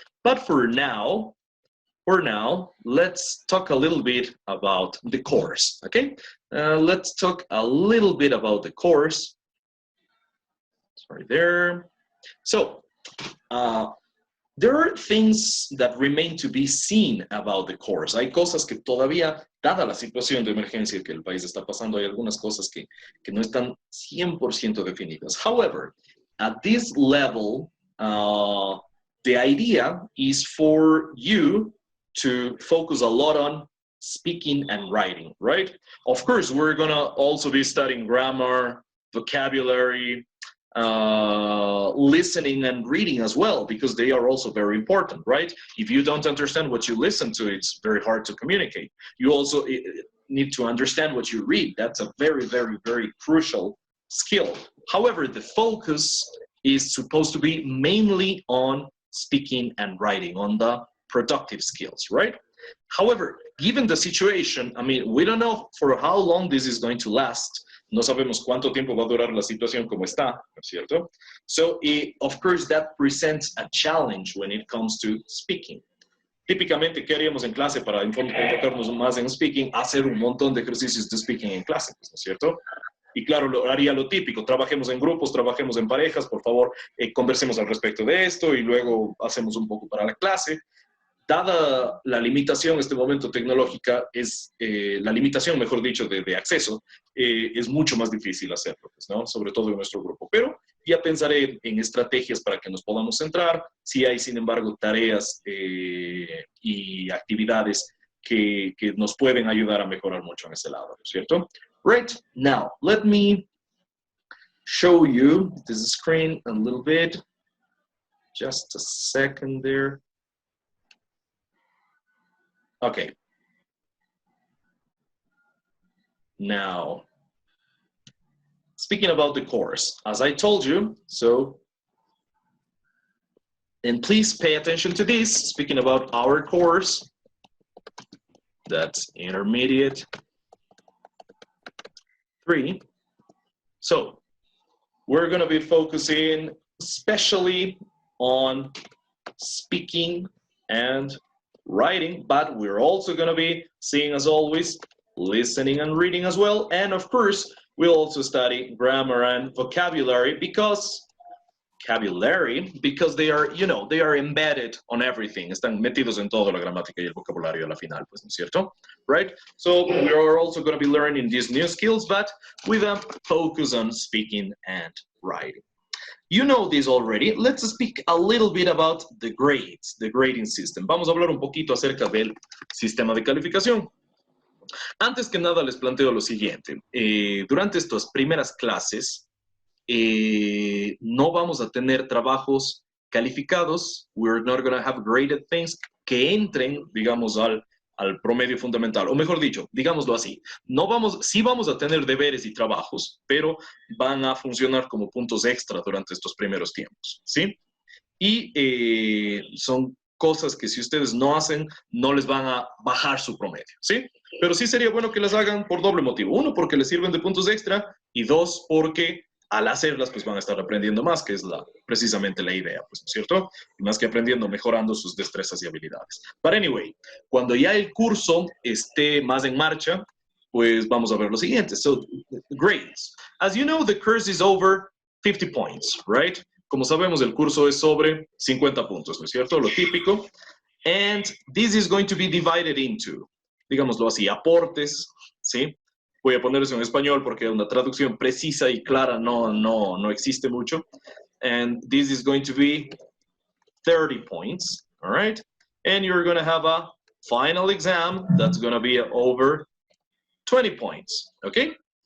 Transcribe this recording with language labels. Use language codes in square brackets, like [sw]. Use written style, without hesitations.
[en] But for now, let's talk a little bit about the course, okay? Let's talk a little bit about the course. Sorry there. So, there are things that remain to be seen about the course. [es] Hay cosas que todavía, dada la situación de emergencia que el país está pasando, hay algunas cosas que no están 100% definidas. [en] However, at this level, the idea is for you to focus a lot on speaking and writing, right? Of course, we're gonna also be studying grammar, vocabulary, listening and reading as well, because they are also very important, right? If you don't understand what you listen to, it's very hard to communicate. You also need to understand what you read. That's a very, very, very crucial skill. However, the focus is supposed to be mainly on speaking and writing, on the productive skills, right? However, given the situation, I mean, we don't know for how long this is going to last. [es] No sabemos cuánto tiempo va a durar la situación como está, ¿no es cierto? [en] So, of course, that presents a challenge when it comes to speaking. [es] Típicamente, ¿qué haríamos en clase para enfocarnos más en speaking? Hacer un montón de ejercicios de speaking en clase, ¿no es cierto? Y claro, haría lo típico, trabajemos en grupos, trabajemos en parejas, por favor, conversemos al respecto de esto y luego hacemos un poco para la clase. Dada la limitación en este momento tecnológica, la limitación, mejor dicho, de acceso, es mucho más difícil hacerlo, pues, ¿no? Sobre todo en nuestro grupo. Pero ya pensaré en estrategias para que nos podamos centrar, si hay, sin embargo, tareas y actividades que nos pueden ayudar a mejorar mucho en ese lado, ¿no es cierto? [en] Right, now, let me show you this screen a little bit. Just a second there. Okay. Now, speaking about the course, as I told you, and please pay attention to this, speaking about our course, that's intermediate 3. So, we're going to be focusing especially on speaking and writing, but we're also going to be seeing, as always, listening and reading as well. And of course, we'll also study grammar and vocabulary because they are, you know, they are embedded on everything. [es] Están metidos en todo la gramática y el vocabulario a la final, pues, ¿no es cierto? [en] Right? So we are also going to be learning these new skills, but with a focus on speaking and writing. You know this already. Let's speak a little bit about the grades, the grading system. [es] Vamos a hablar un poquito acerca del sistema de calificación. Antes que nada les planteo lo siguiente. Durante estas primeras clases, no vamos a tener trabajos calificados. [en] We're not going to have graded things [es] que entren, digamos, al promedio fundamental. O mejor dicho, digámoslo así. Sí vamos a tener deberes y trabajos, pero van a funcionar como puntos extra durante estos primeros tiempos, ¿sí? Y son cosas que si ustedes no hacen, no les van a bajar su promedio, ¿sí? Pero sí sería bueno que las hagan por doble motivo. 1, porque les sirven de puntos extra, y 2, porque al hacerlas, pues van a estar aprendiendo más, que es precisamente la idea, pues, ¿no es cierto? Y más que aprendiendo, mejorando sus destrezas y habilidades. [en] But anyway, [es] cuando ya el curso esté más en marcha, pues vamos a ver lo siguiente. [en] So, grades. As you know, the course is over 50 points, right? [es] Como sabemos, el curso es sobre 50 puntos, ¿no es cierto? Lo típico. [en] And this is going to be divided into, [es] digámoslo así, [en] aportes, ¿sí? [es] Voy a poner eso en español porque una traducción precisa y clara no existe mucho. [en] And this is going to be 30 points, all right? And you're going to have a final exam that's going to be over 20 points, okay?